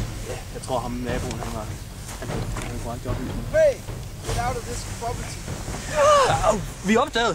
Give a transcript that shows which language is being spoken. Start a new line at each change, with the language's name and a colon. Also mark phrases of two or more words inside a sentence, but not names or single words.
Danish: Ja, jeg tror ham naboen, han var brændt op i den.
English: Hey, get out of this property.
Danish: Vi er opdaget!